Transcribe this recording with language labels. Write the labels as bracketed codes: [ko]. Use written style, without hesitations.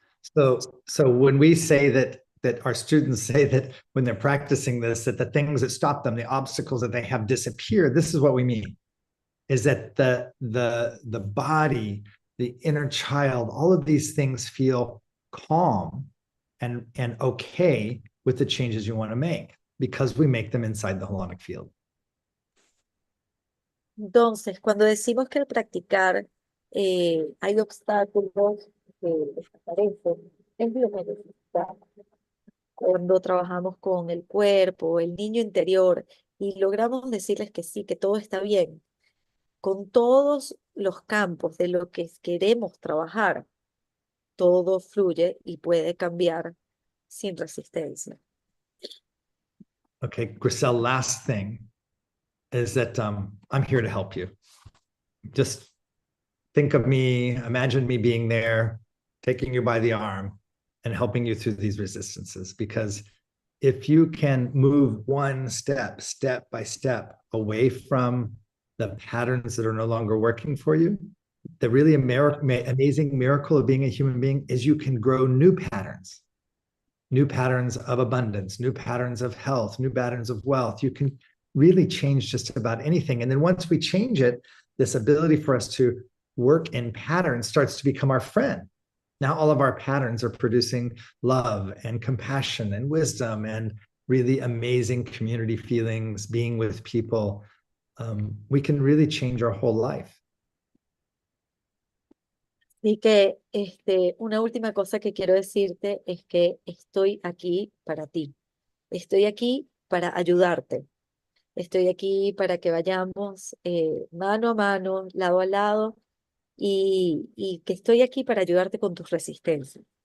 [en] So when we say that our students say that when they're practicing this, that the things that stop them, the obstacles that they have disappear, this is what we mean, is that the body, the inner child, all of these things feel calm and okay with the changes you want to make because we make them inside the holonic field. [es] Entonces, cuando decimos que al practicar hay obstáculos que desaparecen, es lo que necesitamos. Cuando trabajamos con el cuerpo, el niño interior, y logramos decirles que sí, que todo está bien, con todos los campos de lo que queremos trabajar, todo fluye y puede cambiar sin resistencia. [en] Okay, Grisel, last thing is that I'm here to help you. Just think of me, imagine me being there, taking you by the arm and helping you through these resistances. Because if you can move one step by step away from the patterns that are no longer working for you, the really amazing miracle of being a human being is you can grow new patterns of abundance, new patterns of health, new patterns of wealth. You can really change just about anything. And then once we change it, this ability for us to work in patterns starts to become our friend. now all of our patterns are producing love and compassion and wisdom and really amazing community feelings, being with people. We can really change our whole life. [es] Así que una última cosa que quiero decirte es que estoy aquí para ti. Estoy aquí para ayudarte. Estoy aquí para que vayamos mano a mano, lado a lado, y que estoy aquí para ayudarte con tus resistencias.